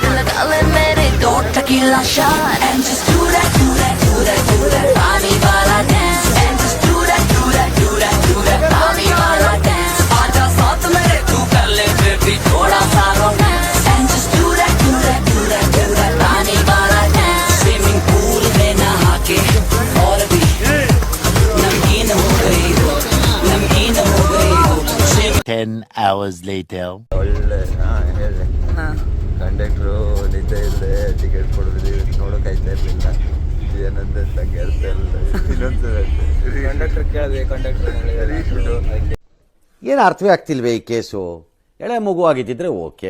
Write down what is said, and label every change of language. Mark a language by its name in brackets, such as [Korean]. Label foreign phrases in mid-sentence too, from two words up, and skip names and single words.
[Hindi] लगा ले मेरे दो टकीला शॉट [English] and just do that do that do that do that [Hindi] पानी वाला [English] dance and just do that do that do that do that [Hindi] पानी वाला [English] dance [Hindi] आजा साथ मेरे तू कर ले फिर भी थोड़ा सा [English] romance and just do that do that do that do that [Hindi] पानी वाला [English] dance [Hindi] स्विमिंग पूल में नहा के और भी नमकीन हो गई हो [English] 10 hours later. [Kannada] ಒಳ್ಳೆ ಹೇಳಿ ಕಂಡಕ್ಟ್ರು ನಿದ್ದೆ ಇಲ್ಲದೆ ಟಿಕೆಟ್ ಕೊಡೋದು ನೋಡೋಕಾಯ್ತಾ ಇರಲಿಲ್ಲ. ಏನಂತ ತಂಗೆ ಅರ್ಥ ಇಲ್ಲ. ಇನ್ನೊಂದು ಕಂಡಕ್ಟರ್ ಕೇಳಿದೆ, ಕಂಡಕ್ಟರ್ ಏನು ಅರ್ಥವೇ ಆಗ್ತಿಲ್ವೇ ಈ ಕೇಸು? ಎಳೆ ಮಗು ಆಗಿದ್ದಿದ್ರೆ ಓಕೆ.